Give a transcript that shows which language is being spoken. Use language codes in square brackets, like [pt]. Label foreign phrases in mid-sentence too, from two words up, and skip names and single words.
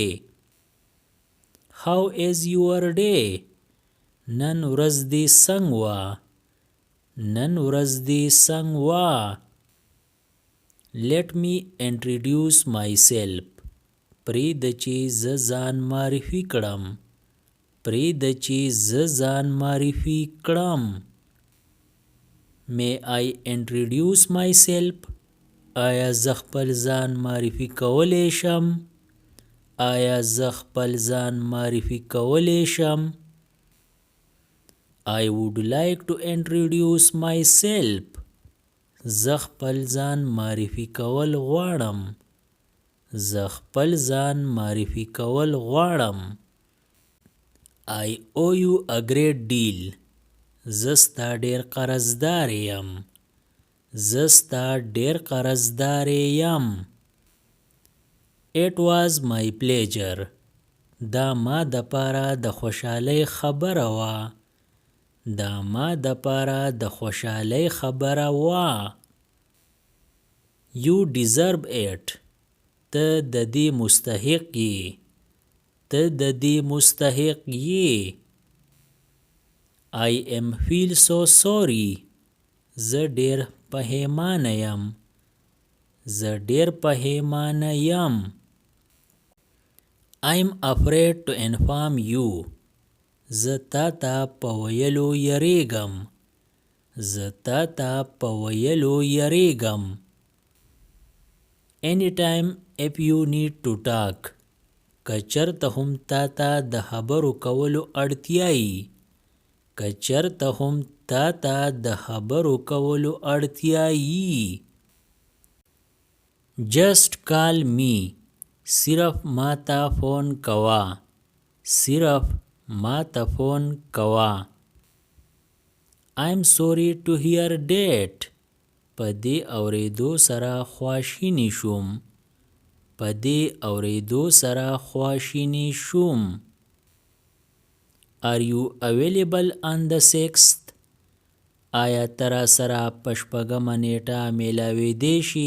[en] How is your day? [ps] نن ورځ دې څنګه وه؟ نن ورځ دې څنګه وه؟ [en] Let me introduce myself. [ps] پرېږده چې زه ځان معرفي کړم. پرېږده چې زه ځان معرفي کړم. [en] May I introduce myself? [ps] آیا زه خپل ځان معرفي کولی شم؟ آیا زه خپل ځان معرفي کولی شم؟ [en] I would like to introduce myself. [ps] زه خپل ځان معرفي کول غواړم. زه خپل ځان معرفي کول غواړم. [en] I owe you a great deal. [ps] زه ستا ډیر قرضدار یم. زه ستا ډیر قرضدار یم. [en] It was my pleasure. [ps] دا ما د پاره د خوشحالۍ خبره وه. دا ما د پاره د خوشحالۍ خبره وه. [en] You deserve it. [ps] ته د دې مستحق یې. ته د دې مستحق یې. [en] I am feel so sorry. [ps] زه ډیر پښیمانه یم. زه ډیر پښیمانه یم. [en] I'm afraid to inform you. [ps] زه تا ته په ویلو یریږم. زه تا ته په ویلو یریږم. [en] Anytime if you need to talk. [ps] که چرته هم تا ته د خبرو کولو اړتیا یي. که چرته هم تا ته د خبرو کولو اړتیا یي. [en] Just call me. [ps] صرف ما ته فون کوه. صرف ما ته فون کوه. [en] I'm sorry to hear that. [ps] په دې اورېدو سره خواشینی شوم. په دې اورېدو سره خواشینی شوم. [en] Are you available on the 6th? [ps] آیا ته را سره په شپږمه نیټه میلاویدی شي؟